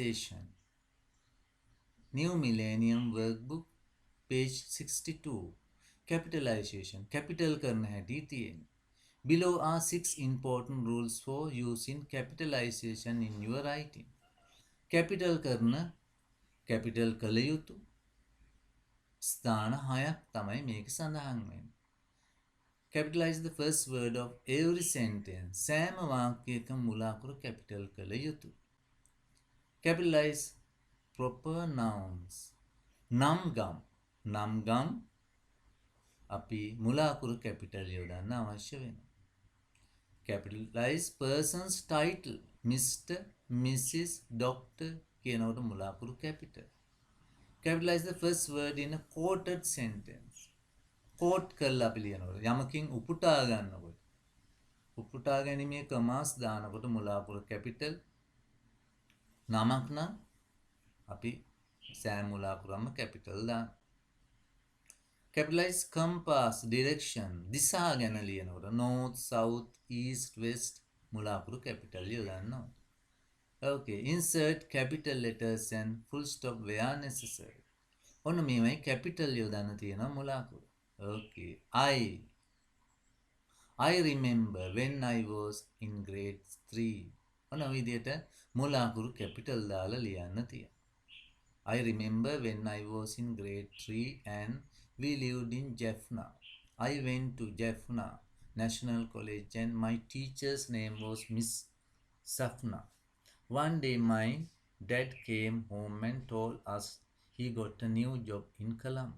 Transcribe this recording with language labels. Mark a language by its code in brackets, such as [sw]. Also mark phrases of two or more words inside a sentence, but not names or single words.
[en] New Millennium Workbook, page 62. Capitalization. Capital [hi] करना है [en] DTN. Below are 6 important rules for using capitalization in your writing. [si] Capital කරන capital කළ යුතු ස්ථාන 6ක් තමයි මේක සඳහන් වෙන්නේ. [en] Capitalize the first word of every sentence. [si] සෑම වාක්‍යයකම මුලාකුරු capital කළ යුතු. [en] Capitalize proper nouns. [si] නම් ගම් අපි මුලාකුරු capital යොදන්න අවශ්‍ය වෙනවා. [en] Capitalize person's title. Mr. Mrs. Doctor [si] කියනකොට මුලාකුරු capital. [en] Capitalize the first word in a quoted sentence. [si] quote කරලා අපි ලියනකොට යමකින් උපුටා ගන්නකොට උපුටා ගැනීමේ කමාස් දානකොට මුලාකුරු capital. නමක් නම් අපි සෑම මුලාකුරම capital දාන්න. [en] Capitalize compass direction. [si] දිසා ගැන ලියනකොට [en] north, south, east, west [si] මුලාකුරු capital යොදන්න ඕනේ. [en] Okay, insert capital letters and full stop where necessary. [si] ඔන්න මේවයි capital යොදන්න තියෙනවා මුලාකුරු. [en] Okay, I remember when I was in grade 3. [si] ඔන්න විදියට මුලාකුරු capital දාලා ලියන්න තියෙනවා. [en] I remember when I was in grade 3 and we lived in Jaffna. I went to Jaffna National College and my teacher's name was Miss Safna. One day my dad came home and told us he got a new job in Colombo.